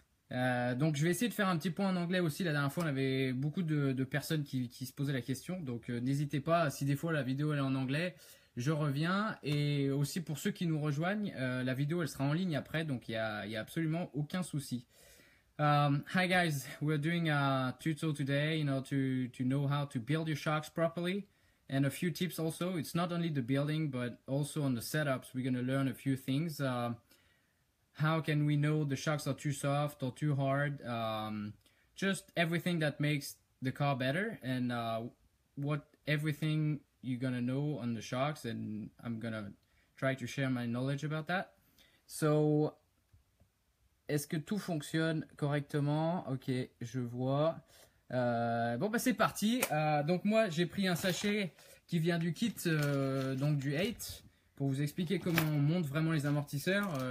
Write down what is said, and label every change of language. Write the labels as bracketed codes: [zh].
[fr] Donc je vais essayer de faire un petit point en anglais aussi. La dernière fois, on avait beaucoup de personnes qui se posaient la question. Donc n'hésitez pas, si des fois la vidéo elle est en anglais, je reviens. Et aussi pour ceux qui nous rejoignent, la vidéo elle sera en ligne après, donc il y a absolument aucun souci. [en] Hi guys, we're doing a tutorial today, to know how to build your shocks properly, and a few tips also. It's not only the building, but also on the setups. We're going to learn a few things. How can we know the shocks are too soft or too hard? Just everything that makes the car better, and everything you're going to know on the shocks, and I'm going to try to share my knowledge about that. [fr] So, est-ce que tout fonctionne correctement? Ok, je vois. Bon, bah c'est parti. Donc moi, j'ai pris un sachet qui vient du kit, donc du 8, pour vous expliquer comment on monte vraiment les amortisseurs.